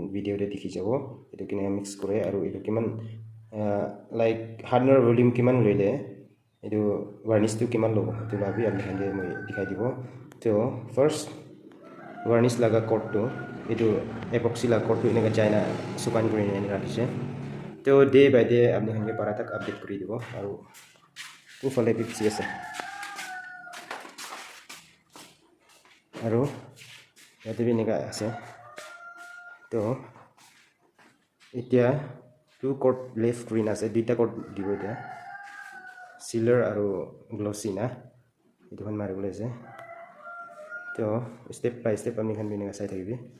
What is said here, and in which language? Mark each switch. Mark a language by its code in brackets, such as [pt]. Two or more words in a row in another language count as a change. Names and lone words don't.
[nag] video te dikhi jabo itu kine mix kore আৰু itu kiman like [en] hardener volume [nag] kiman loile itu varnish tu kiman lobo itu labi amni han moi dikhai dibo to first varnish laga coat tu itu epoxy laga coat tu ineka jaina sukan kori ne rakhise to [en] day by day [nag] amni han ke para tak update kori dibo আৰু ufale pipsi ase [as] আৰু ইয়াতে এনেকা আছে তো এতিয়া [en] two coat left green [as] আছে দুইটা কোট দিব এতিয়া সিলাৰ আৰু গ্লসি না এইটোখন মাৰিবলৈ আছে তো [en] step by step [as] আমি খান এনেকা চাই থাকিবি